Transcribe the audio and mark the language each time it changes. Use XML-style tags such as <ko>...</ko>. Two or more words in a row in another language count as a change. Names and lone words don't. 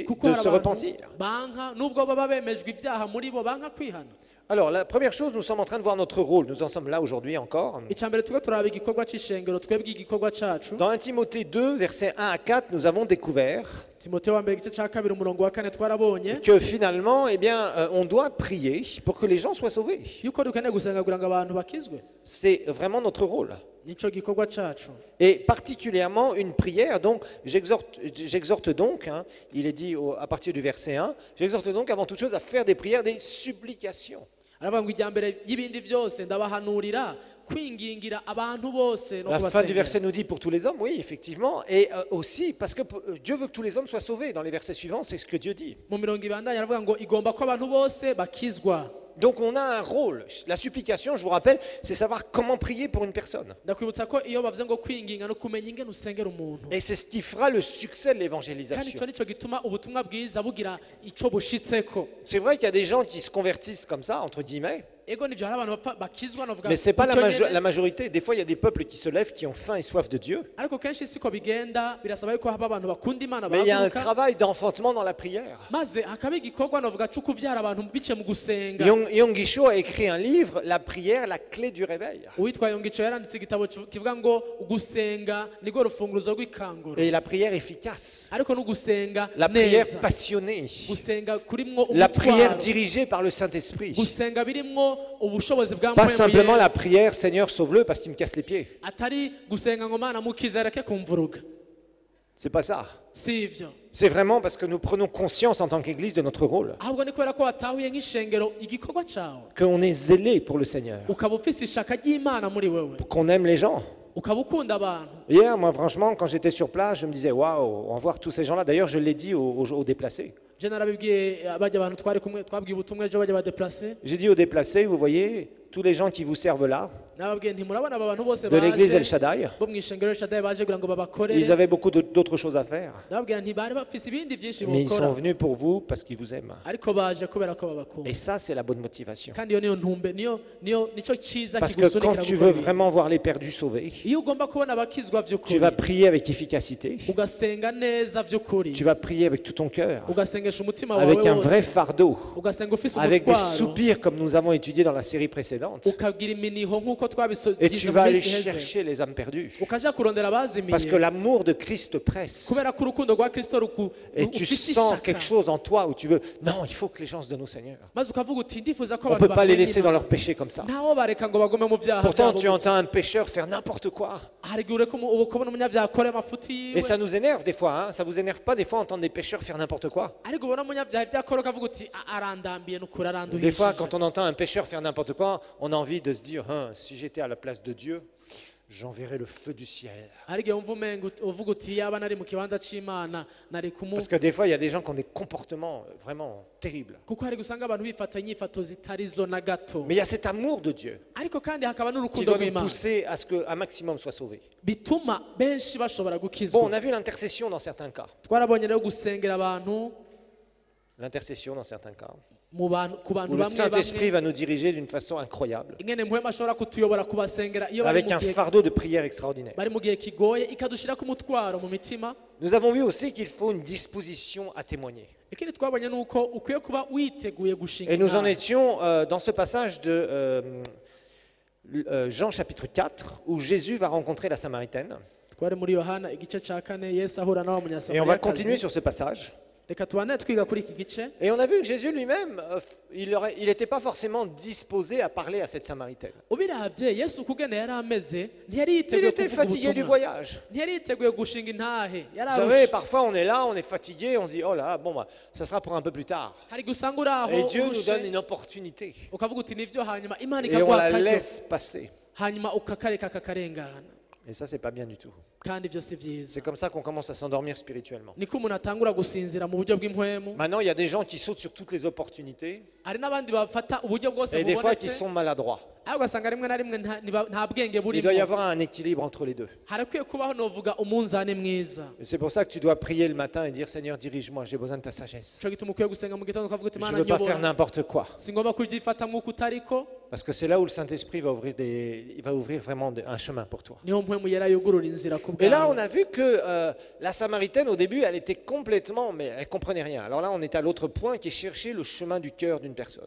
<rn>Kuko de hari se abantu</rn> <fr>repentir.</fr> <rn>banka nubwo baba bemejwe ibyaha muri bo banka kwihana.</rn> <fr>Alors, la première chose, nous sommes en train de voir notre rôle. Nous en sommes là aujourd'hui encore.</fr> <rn>Icambere tuko turaba igikorwa c'ishengero twebwe igikorwa cacu.</rn> <fr>Dans 1 Timothée 2, versets 1 à 4, nous avons découvert</fr> <rn>Timotheo wa mbere igice ca kabiri umurongo wa kane twarabonye</rn> <fr>que finalement, eh bien, on doit prier pour que les gens soient sauvés.</fr> <rn>yuko dukeneye gusenga kugira ngo abantu bakizwe.</rn> <fr>C'est vraiment notre rôle.</fr> <rn>Nico gikorwa cacu.</rn> <fr>Et particulièrement une prière, donc j'exhorte donc, hein, il est dit à partir du verset 1, j'exhorte donc avant toute chose à faire des prières, des supplications.</fr> <rn>Aravuga ngo ijya mbere y'ibindi byose ndabahanurira kwingingira abantu bose no</rn> <fr>La fin du</fr> <rn>kubasengera.</rn> <fr>verset nous dit pour tous les hommes, oui, effectivement, et aussi parce que Dieu veut que tous les hommes soient sauvés. Dans les versets suivants, c'est ce que Dieu dit.</fr> <rn>Mu mirongo ibandanya aravuga ngo igomba ko abantu bose bakizwa.</rn> <fr>Donc on a un rôle. La supplication, je vous rappelle, c'est savoir comment prier pour une personne.</fr> <rn>Ndakwibutsa ko iyo bavuze ngo kwinginga no kumenya ingene usengera umuntu.</rn> <fr>Et c'est ce qui fera le succès de</fr> <rn>Kandi</rn> <fr>l'évangélisation.</fr> <rn>ico nico gituma ubutumwa bwiza bugira ico bushitseko.</rn> <fr>C'est vrai qu'il y a des gens qui se convertissent comme ça, entre guillemets.</fr> <rn>ego nivyo hari abantu bakizwa novuga</rn> <fr>Mais ce n'est pas</fr> <rn>gutyo nyene.</rn> <fr>la majorité. Des fois, il y a des peuples qui se lèvent, qui ont faim et soif de Dieu.</fr> <rn>ariko kenshi siko bigenda birasaba yuko haba abantu bakunda imana</rn> <fr>Mais il y a un</fr> <rn>bahaguruka</rn> <fr>travail d'enfantement dans la prière.</fr> <rn>maze hakaba igikorwa novuga cyo kuvyara abantu bice mu gusenga.</rn> <fr>Yong Gisho a écrit un livre, La prière, la clé du réveil.</fr> <rn>uwitwa Yongico yaranditse igitabo kivuga ngo gusenga nirwo rufunguruzo rw'ikanguro,</rn> <fr>Et la prière efficace.</fr> <rn>ariko no gusenga</rn> <fr>La prière</fr> <rn>neza,</rn> <fr>passionnée.</fr> <rn>gusenga kurimwo</rn> <fr>La prière</fr> <rn>umutwaro,</rn> <fr>dirigée par le Saint-Esprit.</fr> <rn>gusenga birimwo ubushobozi bwa</rn> <fr>Pas</fr> <rn>mpwemu</rn> <fr>simplement</fr> <rn>yera.</rn> <fr>la prière, Seigneur, sauve-le parce qu'il me casse les pieds.</fr> <rn>atari gusenga ngo mana mukize reke kumvuruga,</rn> <fr>C'est pas ça.</fr> <rn>si ivyo,</rn> <fr>C'est vraiment parce que nous prenons conscience en tant qu'Église de notre rôle.</fr> <rn>ahubwo ni kubera ko watahuye nk'ishengero igikorwa cawe,</rn> <fr>Qu'on est zélé pour le Seigneur.</fr> <rn>ukaba ufise ishaka ry'imana muri wewe,</rn> <fr>Qu'on aime les gens.</fr> <rn>ukaba ukunda abantu.</rn> <fr>Hier, moi, franchement, quand j'étais sur place, je me disais, waouh, on va voir tous ces gens-là. D'ailleurs, je l'ai dit aux déplacés.</fr> <rn>je narabibwiye bajya abantu twari kumwe twabwiye ubutumwa ejo bajya badeplase,</rn> <fr>J'ai dit aux déplacés, vous voyez, tous les gens qui vous servent là,</fr> <rn>nababwiye nti murabona aba bantu bose</rn> <fr>de l'église El</fr> <rn>baje</rn> <fr>Shaddai,</fr> <rn>bo mu ishengero Shaddai baje kugira ngo</rn> <fr>ils</fr> <rn>babakorere,</rn> <fr>avaient beaucoup d'autres choses à faire.</fr> <rn>nababwira nti bari bafise ibindi byinshi</rn> <fr>Mais ils sont</fr> <rn>bokora,</rn> <fr>venus pour vous parce qu'ils vous aiment.</fr> <rn>ariko baje kubera ko babakunda.</rn> <fr>Et ça, c'est la bonne motivation.</fr> <rn>kandi iyo niyo ntumbe nico cyiza</rn> <fr>Parce que quand</fr> <rn>kigusunikira</rn> <fr>tu</fr> <rn>gukora</rn> <fr>veux</fr> <rn>ibintu.</rn> <fr>vraiment voir les perdus sauvés,</fr> <rn>iyo ugomba kubona abakizwa</rn> <fr>tu</fr> <rn>vy'ukuri</rn> <fr>vas prier avec efficacité,</fr> <rn>ugasenga neza vy'ukuri,</rn> <fr>tu vas prier avec tout ton cœur,</fr> <rn>ugasengesha umutima</rn> <fr>avec un</fr> <rn>wawe</rn> <fr>vrai</fr> <rn>wose,</rn> <fr>fardeau,</fr> <rn>ugasenga ufise</rn> <fr>avec des</fr> <rn>umutwaro,</rn> <fr>soupirs comme nous avons étudié dans la série précédente.</fr> <rn>ukagira iminiho nk'uko</rn> <fr>Et</fr> <rn>twabisogize</rn> <fr>tu</fr> <rn>mu</rn> <fr>vas aller</fr> <rn>minsi iheze,</rn> <fr>chercher les âmes perdues.</fr> <rn>ukaja kurondera</rn> <fr>Parce que</fr> <rn>abazimiye,</rn> <fr>l'amour de Christ te presse.</fr> <rn>kubera ko urukundo rwa Kristo</rn> <fr>Et tu</fr> <rn>ufise</rn> <fr>sens</fr> <rn>ishaka,</rn> <fr>quelque chose en toi où tu veux. Non, il faut que les gens se donnent au Seigneur.</fr> <rn>maze ukavuga uti ndifuza ko</rn> <fr>On ne</fr> <rn>abantu</rn> <fr>peut pas les</fr> <rn>bamenya</rn> <fr>laisser dans</fr> <rn>Imana.</rn> <fr>leur péché comme ça.</fr> <rn>ntawo bareka ngo bagume mu vyaha</rn> <fr>Pourtant,</fr> <rn>vyabo</rn> <fr>tu</fr> <rn>gusa.</rn> <fr>entends un pécheur faire n'importe quoi.</fr> <rn>hari igihe ureka ukabona umunyavyaha akora amafuti</rn> <fr>Et</fr> <rn>yiwe,</rn> <fr>ça nous énerve des fois. Hein. Ça vous énerve pas des fois entendre des pécheurs faire n'importe quoi?</fr> <rn>ariko ubona umunyavyaha ibyo akora ukavuga uti arandambiye n'ukuri</rn> <fr>Des fois,</fr> <rn>aranduhishije.</rn> <fr>quand on entend un pécheur faire n'importe quoi, on a envie de se dire, hein, si j'étais à la place de Dieu, j'enverrais le feu du ciel.</fr> <rn>hari igihe wumva umenga uvuga uti yaba nari mu kibanza c'imana nari kumu,</rn> <fr>Parce que des fois, il y a des gens qui ont des comportements vraiment terribles.</fr> <rn>kuko hari gusanga abantu bifata inyifato zitari zo na gato,</rn> <fr>Mais il y a cet amour de Dieu</fr> <rn>ariko kandi hakaba</rn> <fr>qui</fr> <rn>n'urukundo</rn> <fr>doit nous</fr> <rn>rw'imana</rn> <fr>pousser à ce qu'un maximum soit sauvé.</fr> <rn>bituma benshi bashobora</rn> <fr>Bon,</fr> <rn>gukizwa.</rn> <fr>on a vu l'intercession dans certains cas.</fr> <rn>twarabonye rero gusengera abantu</rn> <fr>L'intercession dans certains cas.</fr> <rn>ku bantu</rn> <fr>Où le</fr> <rn>bamwe</rn> <fr>Saint-Esprit</fr> <rn>bamwe,</rn> <fr>va nous diriger d'une façon incroyable.</fr> <rn>ingene mpwema ashobora kutuyobora kubasengera iyo bari</rn> <fr>Avec</fr> <rn>mu</rn> <fr>un</fr> <rn>gihe</rn> <fr>fardeau de prière extraordinaire.</fr> <rn>bari mu gihe kigoye, ikadushirako umutwaro mu mitima.</rn> <fr>Nous avons vu aussi qu'il faut une disposition à témoigner.</fr> <rn>ikindi twabonye nuko ukwiye kuba witeguye gushinga</rn> <fr>Et nous en</fr> <rn>inama.</rn> <fr>étions dans ce passage de Jean chapitre 4, où Jésus va rencontrer la Samaritaine.</fr> <rn>twari muri Yohana igice ca kane, Yesu ahura n'aba</rn> <fr>Et on va continuer</fr> <rn>munyasamariyakazi.</rn> <fr>sur ce passage.</fr> <rn>reka tubane twiga kuri iki gice.</rn> <fr>Et on a vu que Jésus lui-même, il n'était pas forcément disposé à parler à cette Samaritaine.</fr> <rn>ubiravye Yesu kugene yari ameze, ntiyari</rn> <fr>Il</fr> <rn>yiteguye</rn> <fr>était</fr> <rn>kuvuga</rn> <fr>fatigué du</fr> <rn>ubutumwa,</rn> <fr>voyage.</fr> <rn>ntiyari yiteguye gushinga intahe,</rn> <fr>Vous</fr> <rn>yari</rn> <fr>savez,</fr> <rn>arushe.</rn> <fr>parfois on est là, on est fatigué, on se dit, oh là, bon, bah, ça sera pour un peu plus tard.</fr> <rn>hari gusanga uri aho</rn> <fr>Et Dieu nous</fr> <rn>urushe,</rn> <fr>donne une opportunité.</fr> <rn>ukavuga uti nivyo, hanyuma Imana</rn> <fr>Et on</fr> <rn>ikaguha</rn> <fr>la</fr> <rn>akaryo,</rn> <fr>laisse passer.</fr> <rn>hanyuma ukakareka kakarengana,</rn> <fr>Et ça, c'est pas bien du tout.</fr> <rn>kandi ivyo si vyiza.</rn> <fr>C'est comme ça qu'on commence à s'endormir spirituellement.</fr> <rn>niko umuntu atangura gusinzira mu buryo bw'impwemu.</rn> <fr>Maintenant, il y a des gens qui sautent sur toutes les opportunités</fr> <rn>hari n'abandi bafata uburyo bwose</rn> <fr>et des fois qui</fr> <rn>bubonetse,</rn> <fr>sont maladroits.</fr> <rn>ariko ugasanga rimwe na rimwe nta bwenge</rn> <fr>Il doit y</fr> <rn>burimo.</rn> <fr>avoir un équilibre entre les deux.</fr> <rn>harakwiye kubaho novuga umunzane mwiza.</rn> <fr>Et c'est pour ça que tu dois prier le matin et dire, Seigneur, dirige-moi, j'ai besoin de ta sagesse.</fr> <rn>ico gituma ukwiye gusenga mu gitondo ukavuga uti</rn> <fr>Je ne</fr> <rn>Mana</rn> <fr>veux pas faire</fr> <rn>nyobora,</rn> <fr>n'importe quoi.</fr> <rn>singomba kuvyifata nk'uko utariko.</rn> <fr>Parce que c'est là où le Saint-Esprit va ouvrir, il va ouvrir vraiment un chemin pour toi.</fr> <rn>niho mpwemu yera yugurura inzira ku</rn> <fr>Et là,</fr> <rn>bwawe.</rn> <fr>on a vu que la Samaritaine, au début, elle était complètement, mais elle comprenait rien. Alors là, on est à l'autre point qui est chercher le chemin du cœur d'une personne.</fr>